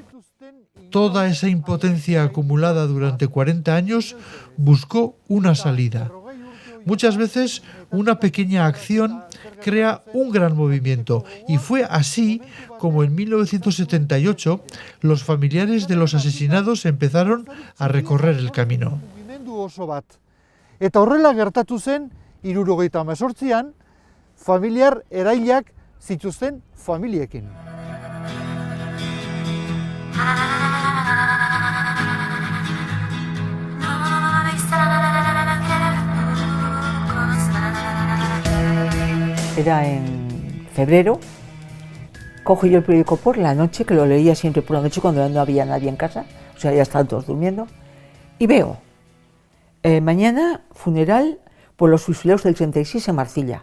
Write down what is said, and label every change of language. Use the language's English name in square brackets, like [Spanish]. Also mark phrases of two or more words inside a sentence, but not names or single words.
[Spanish] Toda esa impotencia acumulada durante 40 años buscó una salida. Muchas veces una pequeña acción crea un gran movimiento, y fue así como en 1978 los familiares de los asesinados empezaron a recorrer el camino. [Basque] Oso bat. Eta horrela gertatu zen 1978an familiar erailak zituzten familiekin. [Spanish] Era en febrero. Cojo yo el periódico por la noche, que lo leía siempre por la noche cuando no había nadie en casa, o sea, ya estaban todos durmiendo, y veo mañana funeral por los fusilados del 36 en Marcilla.